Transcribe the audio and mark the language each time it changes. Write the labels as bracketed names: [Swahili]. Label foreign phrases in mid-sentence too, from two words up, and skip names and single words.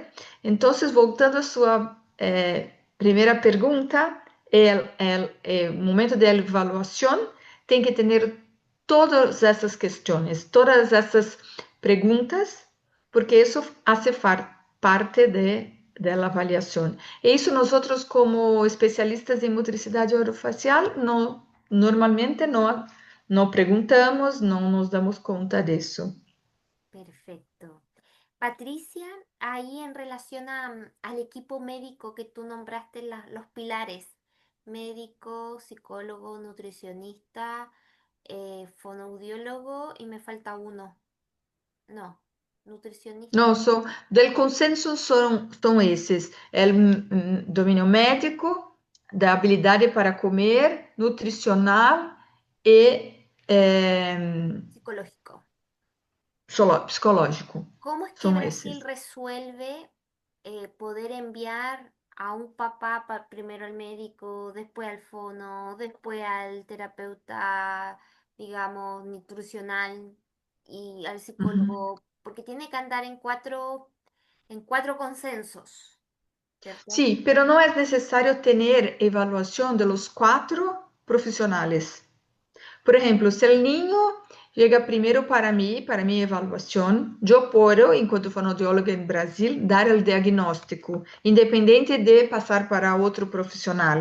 [Portuguese] Então, voltando à sua primeira pergunta, o momento de avaliação tem que ter todas essas questões, todas essas perguntas, porque isso hace parte da avaliação. E isso nós, como especialistas em motricidade orofacial, normalmente não perguntamos, não nos damos conta disso. [Spanish] Perfecto. Patricia, ahí en relación al equipo médico que tú nombraste, los pilares, médico, psicólogo, nutricionista, fonoaudiólogo y me falta uno. No, nutricionista. [Portuguese] Não, [Spanish] del consenso [Portuguese] são esses: o domínio médico, da habilidade para comer, nutricional e Psicológico. [Spanish] psicológico. ¿Cómo es que [Portuguese] São Brasil esses. [Spanish] resuelve poder enviar a un papá primero al médico, después al fono, después al terapeuta, digamos, nutricional y al Uhum. psicólogo? Porque tiene que andar en cuatro consensos, ¿cierto? [Portuguese] Sim, pero não é necessário ter evaluação [Spanish] de los [Portuguese] quatro profissionais. Por exemplo, se o niño chega primeiro para mim, para minha avaliação, eu posso, enquanto fonoaudióloga em Brasil, dar o diagnóstico, independente de passar para outro profissional.